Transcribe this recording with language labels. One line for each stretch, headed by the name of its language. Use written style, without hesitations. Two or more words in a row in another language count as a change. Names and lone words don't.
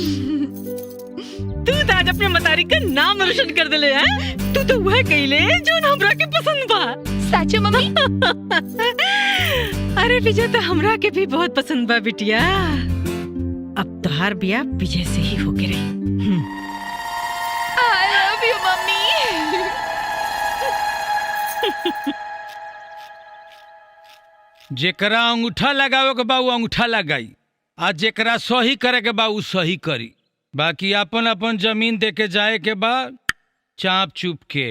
Bhojpuri: तू तो आज अपने मतारी का नाम रोशन कर दिले है। तू तो वह कइले जो हमरा के पसंद बा। सच मम्मी? अरे विजय तो हमरा के भी बहुत पसंद बा बिटिया। अब तोहार बिया विजय से ही होके रही।
English: I love you मम्मी।
Bhojpuri: जेकरा अंगूठा लगावे के बा उ अंगूठा लगाई, आ जेकरा सही करे के बा उ सही करी। बाकी अपन अपन जमीन दे के जाए के बा चाप चुप के।